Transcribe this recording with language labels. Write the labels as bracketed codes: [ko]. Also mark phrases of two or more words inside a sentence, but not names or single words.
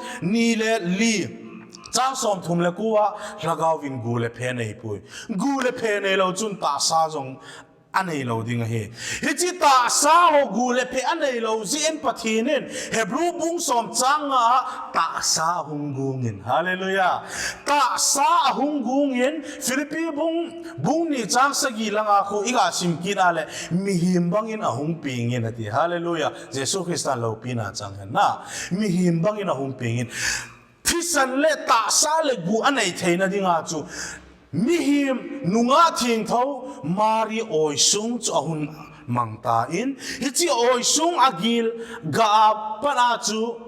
[tcz] ni le li chang som thum le kuwa la gao vin gu le phe nei pui gu le phe nei lo chun ta sa jong anei lo ding he chi ta sa ho gu le phe anei lo ji en pathinin Hebrew bung som changa ta sa hung gungin hallelujah ta sa hung gungin Philippi bung ni chang sagi langa khu iga sim kinale mi him bangin a hung pingin ati hallelujah Jesus Christ lo pina chang na mi him bangin a hung pingin thisan le ta sa le gu anei theina dinga chu mi him nunga thing tho mari oi sung chu ahun mangta in hi chi oi sung agil ga pana chu